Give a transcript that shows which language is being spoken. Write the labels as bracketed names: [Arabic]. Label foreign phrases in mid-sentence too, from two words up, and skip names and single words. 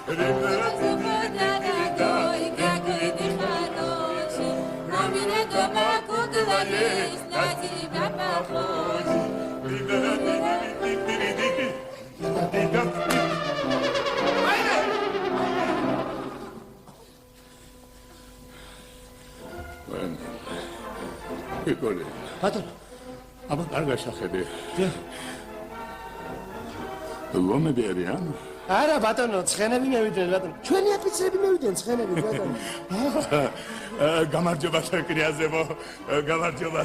[Russian] Дорогой, какой ты хороший, у меня дома кукла есть, на тебя похожий. Иколи. [Georgian] Батон. Აბა კარგა შეხები. ლომები არიან? არა ბატონო, ცხენები მევიდნენ ბატონო. ჩვენი აფიცრები მევიდნენ ცხენები ბატონო. გამარჯობა კრიაზებო, გამარჯობა.